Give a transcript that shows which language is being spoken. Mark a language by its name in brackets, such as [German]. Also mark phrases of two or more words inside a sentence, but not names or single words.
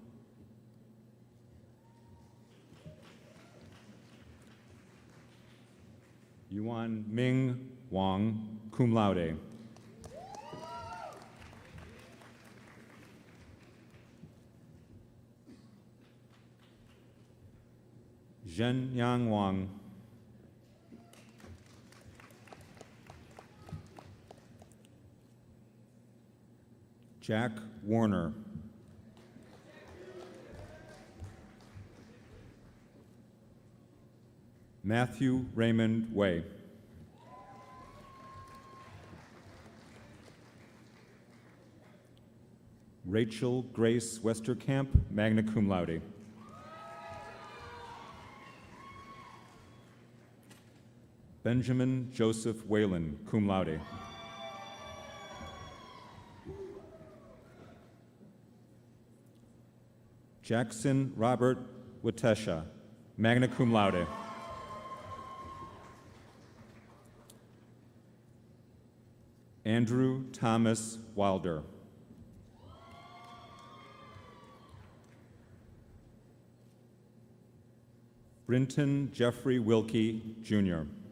[English] Yuan Ming Wang, [Latin] cum laude. [English] Zhen Yang Wang. Jack Warner. Matthew Raymond Way. Rachel Grace Westerkamp, [Latin] magna cum laude. [English] Benjamin Joseph Whalen, [Latin] cum laude. [English] Jackson Robert Watesha, [Latin] magna cum laude. [English] Andrew Thomas Wilder. Brinton Jeffrey Wilkie, Jr.